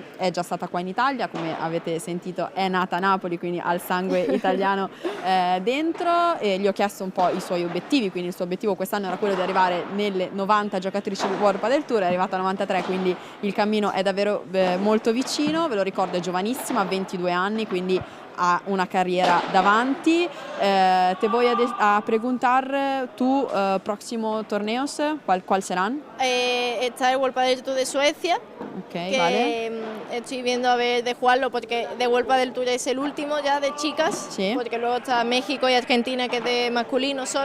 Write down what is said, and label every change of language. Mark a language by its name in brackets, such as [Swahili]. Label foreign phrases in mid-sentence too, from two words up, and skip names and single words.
[Italian] È già stata qua in Italia, come avete sentito è nata a Napoli, quindi ha il sangue italiano dentro, e gli ho chiesto un po' i suoi obiettivi, quindi il suo obiettivo quest'anno era quello di arrivare nelle 90 giocatrici del World Padel Tour, è arrivata a 93, quindi il cammino è davvero molto vicino. Ve lo ricordo, è giovanissima, ha 22 anni, quindi ha una carriera davanti. [Spanish] Te voy a preguntar tu próximo torneos, ¿cuál serán? Está el World Padel Tour de Suecia, Okay, que vale. estoy viendo a ver de jugarlo porque de World Padel Tour es el último ya de chicas, Sí. porque luego está México y Argentina que es de masculino solo.